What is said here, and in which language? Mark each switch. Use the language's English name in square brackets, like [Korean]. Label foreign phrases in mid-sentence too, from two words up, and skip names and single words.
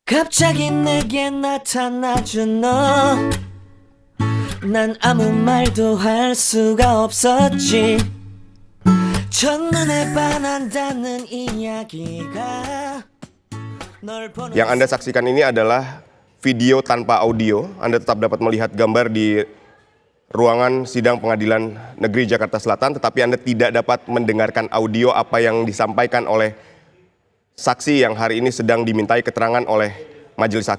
[Korean] 갑자기 내게 나타나준 너. 난 아무 말도 할 수가 없었지. 첫눈에 반한다는 이야기가 널 보는. [Indonesian] Yang Anda saksikan ini adalah video tanpa audio. Anda tetap dapat melihat gambar di ruangan sidang Pengadilan Negeri Jakarta Selatan, tetapi Anda tidak dapat mendengarkan audio apa yang disampaikan oleh saksi yang hari ini sedang dimintai keterangan oleh Majelis Hakim.